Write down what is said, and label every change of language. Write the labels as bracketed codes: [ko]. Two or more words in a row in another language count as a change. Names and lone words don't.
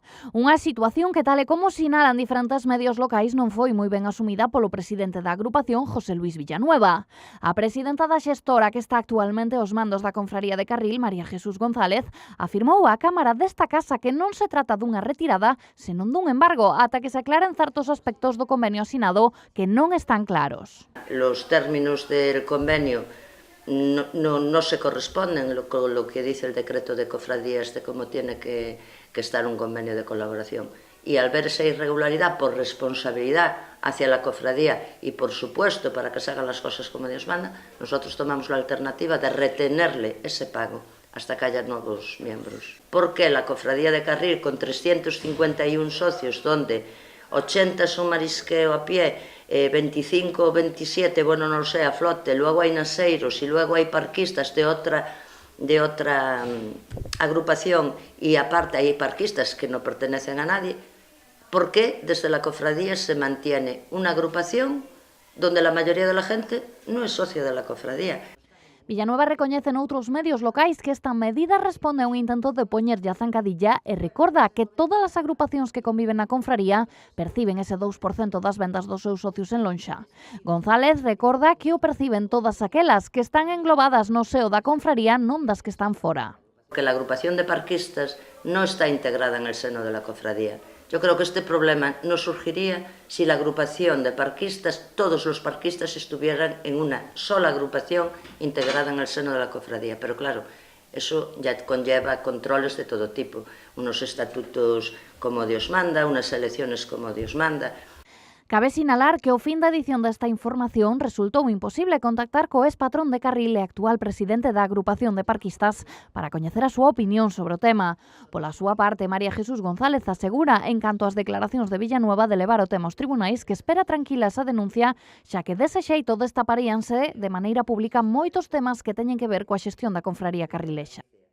[gl] Unha situación que, tal e como sinalan diferentes medios locais, non foi moi ben asumida polo presidente da agrupación, José Luis Villanueva. A presidenta da xestora que está actualmente aos mandos da Confraría de Carril, María Jesús González, afirmou á Cámara desta casa que non se trata dunha retirada, senón dun embargo, ata que se aclaren certos aspectos do convenio asinado que non están claros. [es] Los términos del convenio no se corresponden con lo que dice el decreto de cofradías de cómo tiene que estar un convenio de colaboración. Y al ver esa irregularidad por responsabilidad hacia la cofradía y por supuesto para que se hagan las cosas como Dios manda, nosotros tomamos la alternativa de retenerle ese pago hasta que haya nuevos miembros. Porque la cofradía de Carril, con 351 socios, donde 80 son marisqueo a pie, 25 o 27, bueno, [gl] non sei, a flote, luego hai naseiros e luego hai parquistas de outra agrupación e aparte hai parquistas que non pertenecen a nadie, [es] ¿por qué desde la cofradía se mantiene una agrupación donde la mayoría de la gente no es socio de la cofradía? [gl] Villanueva recoñece noutros medios locais que esta medida responde a un intento de poñerlle a zancadilla e recorda que todas as agrupacións que conviven na confraría perciben ese 2% das vendas dos seus socios en lonxa. González recorda que o perciben todas aquelas que están englobadas no seo da confraría, non das que están fora. [es] Que la agrupación de parquistas no está integrada en el seno de la cofradía. Yo creo que este problema no surgiría si la agrupación de parquistas, todos los parquistas estuvieran en una sola agrupación integrada en el seno de la cofradía. Pero claro, eso ya conlleva controles de todo tipo, unos estatutos como Dios manda, unas elecciones como Dios manda. [gl] Cabe sinalar que ao fin da edición desta información resultou imposible contactar co ex-patrón de Carril e actual presidente da agrupación de parquistas para coñecer a súa opinión sobre o tema. Pola súa parte, María Jesús González asegura, en canto ás declaracións de Villanueva de levar o tema aos tribunais, que espera tranquila esa denuncia, xa que dese xeito destaparíanse de maneira pública moitos temas que teñen que ver coa xestión da confraría carrilexa.